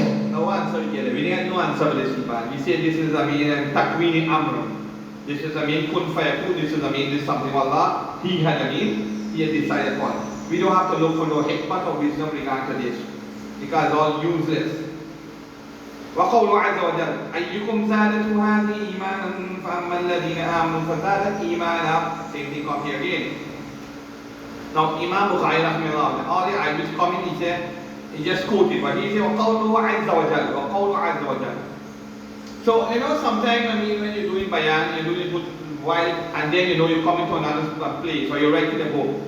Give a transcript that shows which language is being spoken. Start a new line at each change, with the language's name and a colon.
English: No answer yet. We didn't no answer for this. We say this is takwini amr. This is kun fayakun. This is this is something Allah He had He had decided upon. We don't have to look for no hikmah or wisdom regarding to this, because it's all useless.
Arabic: وقوله عز وجل أيكم زادته هذه إيمانا فأما الذين آمنوا فزادت إيمانا.
English: Same thing come here again. Now Imam Bukhari rahimahullah, all the ayahs coming, he said, he just quoted, but he said
Arabic: وقوله عز وجل وقوله عز وجل.
English: So sometimes when you're doing bayan, you're doing it while, and then you come into another place, or you're writing a book.